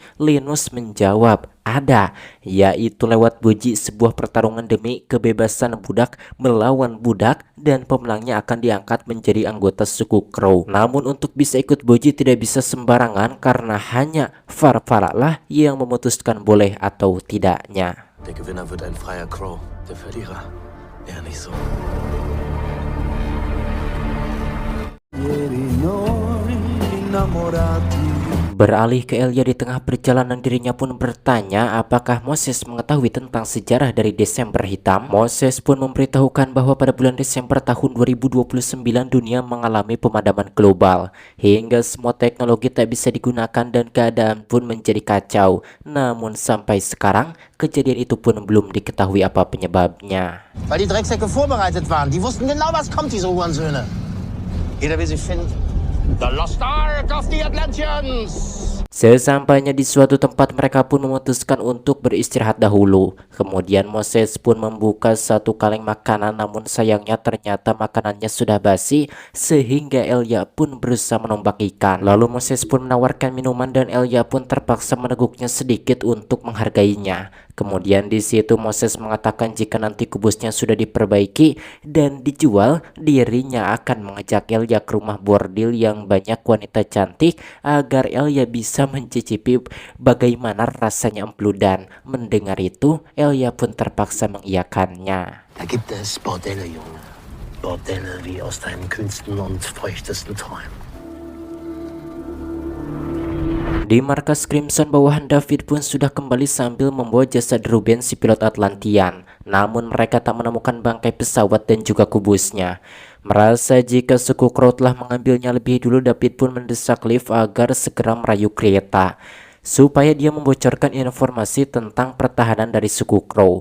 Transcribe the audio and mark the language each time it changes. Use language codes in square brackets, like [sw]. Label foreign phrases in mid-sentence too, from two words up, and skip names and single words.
[id] Linus menjawab ada, yaitu lewat boji, sebuah pertarungan demi kebebasan budak melawan budak, dan pemenangnya akan diangkat menjadi anggota suku Crow. Namun untuk bisa ikut boji tidak bisa sembarangan, karena hanya Farfara lah yang memutuskan boleh atau tidaknya. [de] Der Gewinner wird ein freier Crow, der Verlierer eher nicht so. [id] Beralih ke Elia di tengah perjalanan, dirinya pun bertanya apakah Moses mengetahui tentang sejarah dari Desember Hitam. Moses pun memberitahukan bahwa pada bulan Desember tahun 2029 dunia mengalami pemadaman global hingga semua teknologi tak bisa digunakan dan keadaan pun menjadi kacau. Namun sampai sekarang kejadian itu pun belum diketahui apa penyebabnya. [de] Weil die Drecksäcke vorbereitet waren. Die wussten genau, was kommt, diese Hurensöhne. Jeder will sie finden. [en] The Lost Ark of the Atlanteans! [id] Sesampainya di suatu tempat, mereka pun memutuskan untuk beristirahat dahulu. Kemudian Moses pun membuka satu kaleng makanan, namun sayangnya ternyata makanannya sudah basi sehingga Elia pun berusaha menombak ikan. Lalu Moses pun menawarkan minuman dan Elia pun terpaksa meneguknya sedikit untuk menghargainya. Kemudian di situ Moses mengatakan jika nanti kubusnya sudah diperbaiki dan dijual, dirinya akan mengajak Elia ke rumah bordil yang banyak wanita cantik agar Elia bisa mencicipi bagaimana rasanya empludan. Mendengar itu, Elia pun terpaksa mengiyakannya. [de] Da gibt es Bordelle, Junge. Bordelle wie aus deinen kühnsten und feuchtesten Träumen. [id] Di markas Crimson, bawahan David pun sudah kembali sambil membawa jasad Ruben, si pilot Atlantean. Namun mereka tak menemukan bangkai pesawat dan juga kubusnya. Merasa jika suku Crow telah mengambilnya lebih dulu, David pun mendesak Liv agar segera merayu Kreta supaya dia membocorkan informasi tentang pertahanan dari suku Crow.